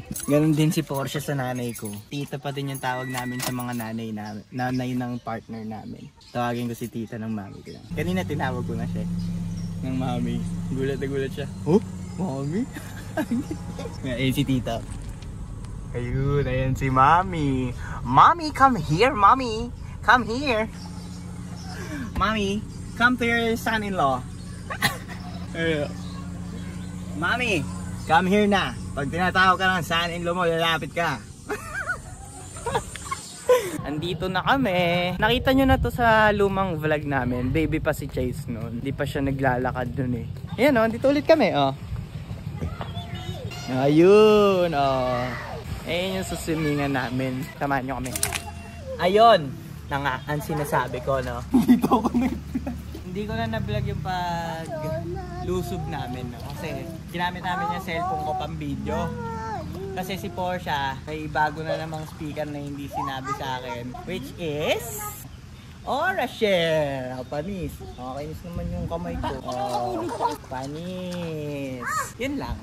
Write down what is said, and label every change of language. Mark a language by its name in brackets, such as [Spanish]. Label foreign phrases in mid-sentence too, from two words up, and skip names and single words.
[Filipino] Ganon din si Portia sa nanay ko. Tita pa din yung tawag namin sa mga nanay ng partner namin. Tawagin ko si tita ng mami ko lang. Kanina tinawag ko na siya ng mami. Gulat na gulat siya. Oh? Mami? Ayun si tita. Ayun, ayan si mami. Mami, [English] come here, [Filipino] mami. [English] Come here. Mami, come to your son-in-law. Mami, come here na. [Filipino] Pag tinatawag ka ng son-in-law mo, lalapit ka. Andito na kami. Nakita nyo na to sa lumang vlog namin. Baby pa si Chase noon. Hindi pa siya naglalakad dun eh. Ayan o, andito ulit kami. Oh. Ayun. Oh. Ayun yung suswimingan namin. Samahan nyo kami. Ayun. Na nga, ang sinasabi ko, no? Hindi ko na na-vlog yung pag-lusob namin, no? Kasi ginamit namin yung cellphone ko pang video. Kasi si Porsche, may bago na namang speaker na hindi sinabi sa akin. [English] Which is... [Filipino] Orashare! Panis. Nakakainis naman yung kamay ko. Panis. Yun lang.